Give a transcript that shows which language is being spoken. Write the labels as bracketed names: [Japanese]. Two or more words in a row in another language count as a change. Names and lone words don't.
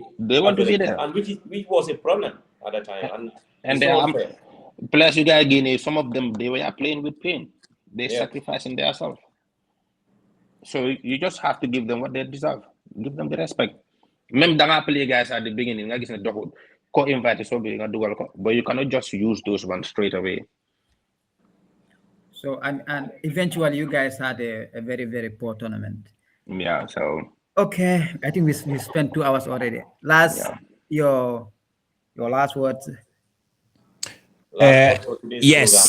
[English] They want to be there, and which was a problem at the time. And they are players you guys Guinea. Some of them they were playing with pain. They sacrificing themselves. So you just have to give them what they deserve. Give them the respect. Même danga play guys at the beginning, [Wolof] nga gis ne doxul ko invite so bi nga dugal ko, [English] but you cannot just use those ones straight away. So and eventually you guys had a very, very poor tournament. Yeah. So Okay, I think we spent 2 hours already. Last yeah. your last words. Last word for today's program,